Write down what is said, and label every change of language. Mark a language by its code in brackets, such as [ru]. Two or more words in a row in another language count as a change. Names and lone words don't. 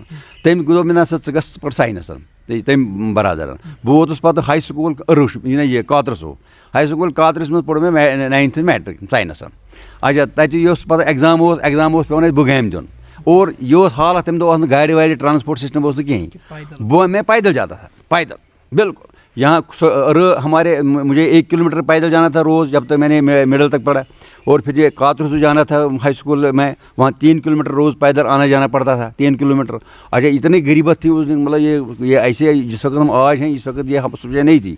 [ks] تٔمۍ دوٚپ مےٚ نہ سا ژٕ گژھ پَر ساینس تٔمۍ برادرن. بہٕ ووتُس پَتہٕ [en] high school [ks] یہِ کاترسو [en] high school [ks] کاترس منٛز پوٚر مےٚ 9th [en] matric science. [ks] اچھا تَتہِ یُس پَتہٕ ایٚگزام اوس پیٚوان اَسہِ بُگامہِ دیُن اور یہِ اوس حالت تَمہِ دۄہ اوس نہٕ گاڑِ واڑِ [en] transport system [ks] اوس نہٕ کِہینۍ. [ur] میں پیدل جاتا تھا پیدل بالکل یہاں ہمارے مجھے 1 کلومیٹر پیدل جانا تھا روز جب تک میں نے مڈل تک پڑھا اور پھر یہ کاترسو جانا تھا [en] high school [ur] میں وہاں 3 کلومیٹر روز پیدل آنا جانا پڑتا تھا 3 کلومیٹر. اچھا اتنی غریبت تھی اس دن مطلب یہ ایسے جس وقت ہم آج ہیں اس وقت یہ سوچا نہیں تھی.